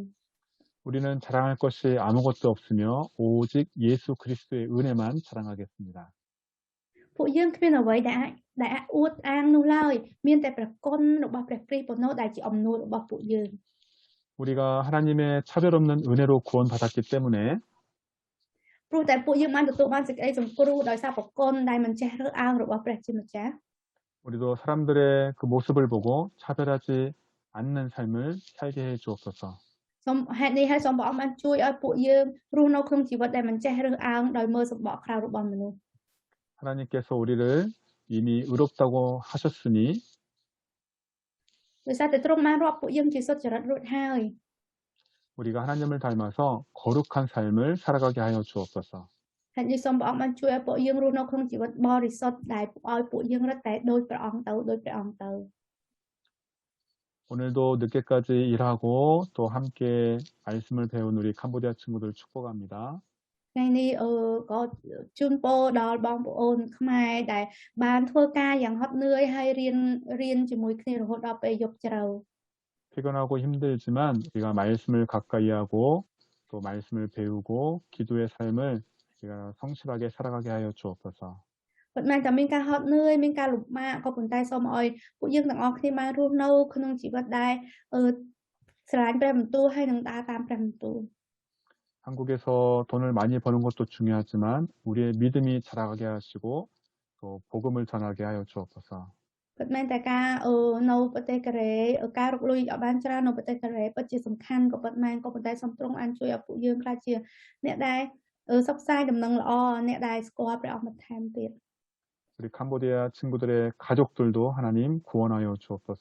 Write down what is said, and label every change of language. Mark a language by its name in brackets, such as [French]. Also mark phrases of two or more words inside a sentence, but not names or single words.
[Korean] 우리는 자랑할 것이 아무것도 없으며 오직 예수 그리스도의 은혜만 자랑하겠습니다. [Khmer] ពួកយើងគ្មានអ្វីដែលអួតអាងនោះឡើយមានតែព្រះគុណរបស់ព្រះគ្រីស្ទប៉ុណ្ណោះដែលជាអំណួតរបស់ពួកយើង [Korean] 우리가 하나님의 차별 없는 은혜로 구원받았기 때문에 [Khmer] ព្រោះតែពួកយើងបានទទួលបានសេចក្តីសង្គ្រោះដោយសារព្រះគុណដែលមិនចេះរើសអើងរបស់ព្រះជាម្ចាស់ [Korean] 우리도 사람들의 그 모습을 보고 차별하지 않는 삶을 살게 해 주옵소서. [Khmer] សូមហេតុនេះហើយសូមព្រះអង្គបានជួយឲ្យពួកយើងរស់នៅក្នុងជីវិតដែលមិនចេះរើសអើងដោយមើលសម្បកក្រៅរបស់មនុស្ស [Korean] 하나님께서 우리를 이미 의롭다고 하셨으니 [Khmer] ដោយសារតែទ្រង់បានរាប់ពួកយើងជាសុចរិតរួចហើយ [Korean] 우리가 하나님을 닮아서 거룩한 삶을 살아가게 하여 주옵소서. [Khmer] ហេតុនេះសូមព្រះអង្គបានជួយឲ្យពួកយើងរស់នៅក្នុងជីវិតបរិសុទ្ធដែលឲ្យពួកយើងរត់តែដោយព្រះអង្គទៅ [Korean] 오늘도 늦게까지 일하고 또 함께 말씀을 배운 우리 캄보디아 친구들 축복합니다. [Khmer] ថ្ងៃនេះក៏ជូនពរដល់បងប្អូនខ្មែរដែលបានធ្វើការយ៉ាងហត់នឿយហើយរៀនជាមួយគ្នារហូតដល់ពេលយប់ជ្រៅ [Korean] 피곤하고 힘들지만 우리가 말씀을 가까이 하고 또 말씀을 배우고 기도의 삶을 우리가 성실하게 살아가게 하여 주옵소서. [Khmer] ប៉ុន្តែតែមានការហត់នឿយមានការលំបាកក៏ប៉ុន្តែសូមឲ្យពួកយើងទាំងអស់គ្នាបានរស់នៅក្នុងជីវិតដែលស្រឡាញ់ព្រះបន្ទូលហើយនឹងដើរតាមព្រះបន្ទូល [Korean] 한국에서 돈을 많이 버는 것도 중요하지만 우리의 믿음이 자라게 하시고 또 복음을 전하게 하여 주옵소서. [Khmer] ពិតមែនតែការនៅប្រទេសកូរ៉េការរកលុយឲ្យបានច្រើននៅប្រទេសកូរ៉េពិតជាសំខាន់ក៏ពិតមែនក៏ប៉ុន្តែសំទ្រង់បានជួយឲ្យពួកយើងខ្លះជាអ្នកដែលសិក្សាដំណឹងល្អអ្នកដែលស្គាល់ព្រះអង្គបន្ថែមទៀត [Korean] 우리 캄보디아 친구들의 가족들도 하나님 구원하여 주옵소서.